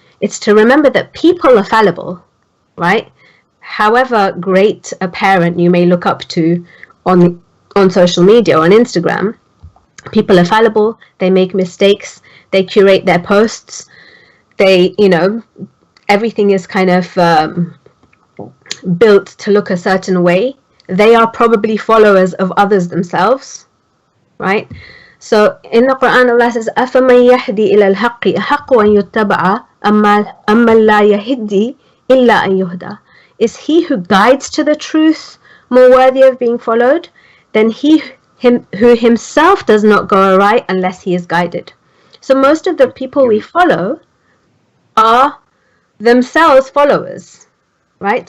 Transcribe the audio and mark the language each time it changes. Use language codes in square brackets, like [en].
[en] It's to remember that people are fallible, right? However great a parent you may look up to on social media or on Instagram, people are fallible, they make mistakes, they curate their posts, they, everything is kind of built to look a certain way. They are probably followers of others themselves, right? So in the Quran, Allah says, [ar] أَفَمَنْ يَهْدِي إِلَى الْحَقِّ أَحَقُّ أَنْ يُتَّبَعَ أَمَّا لَا يَهِدِّي إِلَّا أَنْ يُهْدَى. [en] Is he who guides to the truth more worthy of being followed than who himself does not go aright unless he is guided? So most of the people we follow are themselves followers, right?